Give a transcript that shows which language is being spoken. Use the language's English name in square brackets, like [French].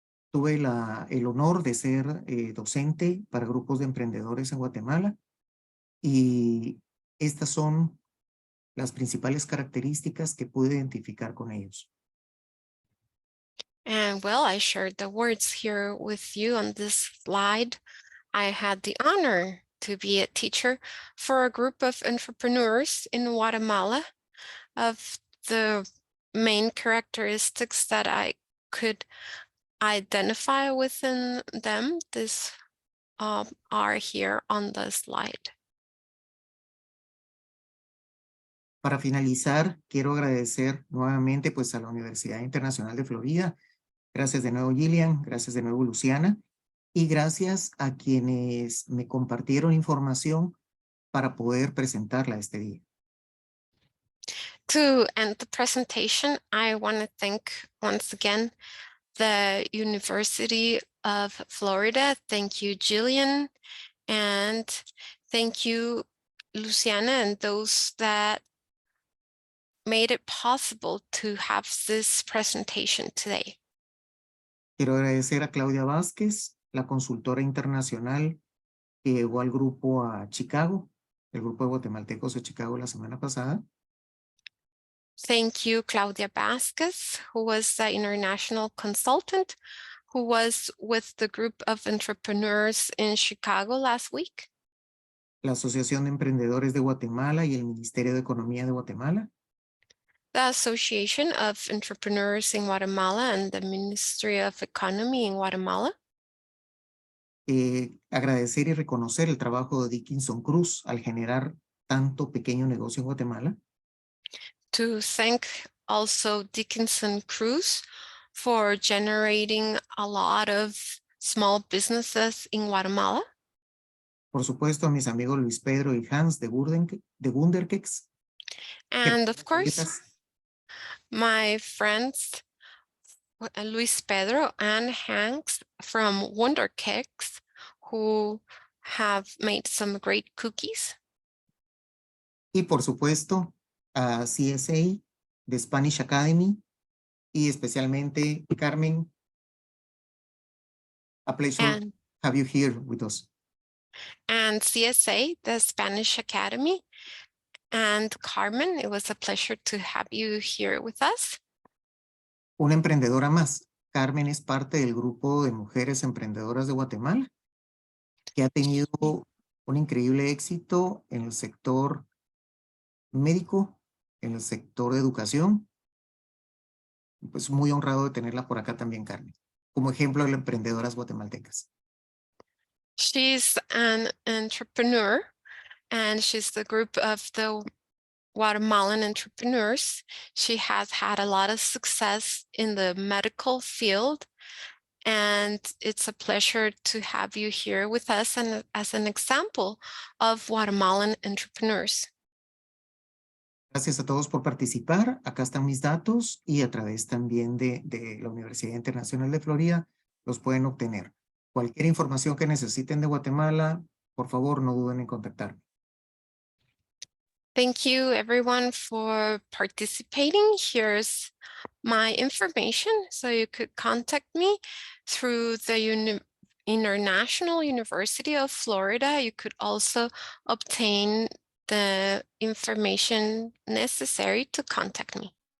[Spanish] Tuve el honor de ser docente para grupos de emprendedores en Guatemala. Y estas son las principales características que pude identificar con ellos. [English] And well, I shared the words here with you on this slide. I had the honor to be a teacher for a group of entrepreneurs in Guatemala. Of the main characteristics that I could identify within them, this are here on the slide. [Spanish] Para finalizar, quiero agradecer nuevamente pues a la Universidad Internacional de Florida. Gracias de nuevo, Jillian. Gracias de nuevo, Luciana. Y gracias a quienes me compartieron información para poder presentarla este día. [English] To end the presentation, I want to thank once again the University of Florida. Thank you, Jillian, and thank you, Luciana, and those that made it possible to have this presentation today. [Spanish] Quiero agradecer a Claudia Vázquez, la consultora internacional que llegó al grupo a Chicago, el grupo de guatemaltecos de Chicago la semana pasada. [English] Thank you, Claudia Vázquez, who was the international consultant who was with the group of entrepreneurs in Chicago last week. [Spanish] La Asociación de Emprendedores de Guatemala y el Ministerio de Economía de Guatemala. [English] The Association of Entrepreneurs in Guatemala and the Ministry of Economy in Guatemala. [Spanish] Agradecer y reconocer el trabajo de Dickinson Cruz al generar tanto pequeño negocio en Guatemala. [English] To thank also Dickinson Cruz for generating a lot of small businesses in Guatemala. [Spanish] Por supuesto, a mis amigos Luis Pedro y Hans de Wunderkex. [English] And of course, my friends Luis Pedro and Hanks from Wonder Cakes, who have made some great cookies. [Spanish] Y por supuesto, a CSA, de Spanish Academy, y especialmente Carmen. [English] A pleasure to have you here with us. And CSA, the Spanish Academy, and Carmen, it was a pleasure to have you here with us. [Spanish] Una emprendedora más. Carmen es parte del grupo de mujeres emprendedoras de Guatemala, que ha tenido un increíble éxito en el sector médico, en el sector de educación. Pues muy honrado de tenerla por acá también, Carmen, como ejemplo de emprendedoras guatemaltecas. [English] She's an entrepreneur, and she's the group of the Guatemalan entrepreneurs. She has had a lot of success in the medical field, and it's a pleasure to have you here with us and as an example of Guatemalan entrepreneurs. [Spanish] Gracias a todos por participar. Acá están mis datos y a través también de la Universidad Internacional de Florida los pueden obtener. Cualquier información que necesiten de Guatemala, por favor, no duden en contactarme. [English] Thank you, everyone, for participating. Here's my information, so you could contact me through the International University of Florida. You could also obtain the information necessary to contact me.